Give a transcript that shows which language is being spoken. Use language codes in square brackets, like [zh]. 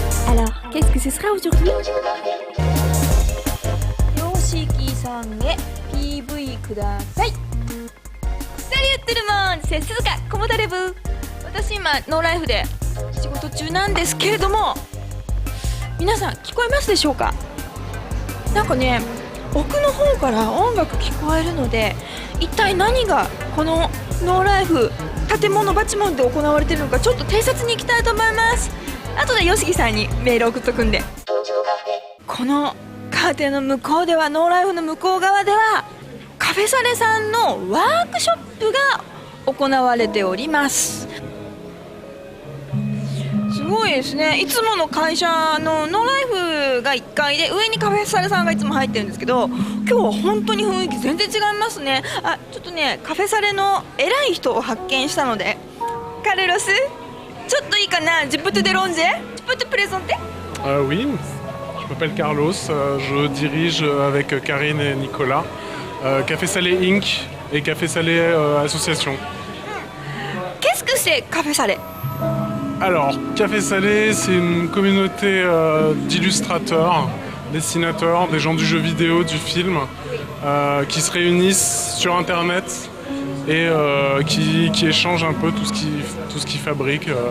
[fr] Alors, qu'est-ce que ce sera aujourd'hui? [ja] 洋式さんへ PV ください。 [fr] Salut tout le monde, c'est Suzuka Komodarevu。 [ja] 私今ノーライフで仕事中なんですけれども、皆さん聞こえますでしょうか？なんかね、奥の方から音楽聞こえるので、一体何がこのノーライフ建物バチモンで行われているのか、ちょっと偵察に行きたいと思います。後で吉木さんにメール送っとくんで。このカーテンの向こうでは、ノーライフの向こう側ではカフェサレさんのワークショップが行われております。すごいですね。いつもの会社のノーライフが1階で、上にカフェサレさんがいつも入ってるんですけど、今日は本当に雰囲気全然違いますね。あ、ちょっとね、カフェサレの偉い人を発見したので、カルロス、ちょっといいかな？ [fr] Je peux te déranger? Tu peux te présenter? Oui, je m'appelle Carlos, je dirige avec Karine et Nicolas Café Salé Inc. et Café Salé Association. Qu'est-ce que c'est Café Salé? Alors, Café Salé, c'est une communauté d'illustrateurs, dessinateurs, des gens du jeu vidéo, du film, qui se réunissent sur Internet et qui échangent un peu tout ce qu'ils fabriquent.